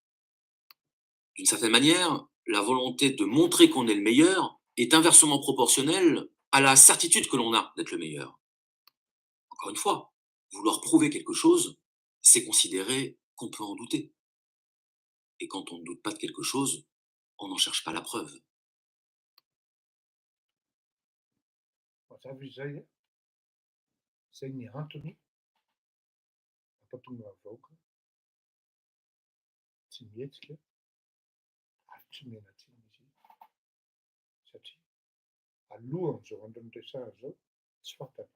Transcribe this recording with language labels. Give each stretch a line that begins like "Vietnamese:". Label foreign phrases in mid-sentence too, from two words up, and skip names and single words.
French: D'une certaine manière, la volonté de montrer qu'on est le meilleur est inversement proportionnelle à la certitude que l'on a d'être le meilleur. Encore une fois, vouloir prouver quelque chose, c'est considérer qu'on peut en douter. Et quand on ne doute pas de quelque chose, on n'en cherche pas la preuve.
Malagasy: Mazava izay zay ny antony ampatonga ny vahoaka tsy mihetsika ary tsy mianan-tsiny izy satria alohan'izao andron'ny resahana zao tsy fantany.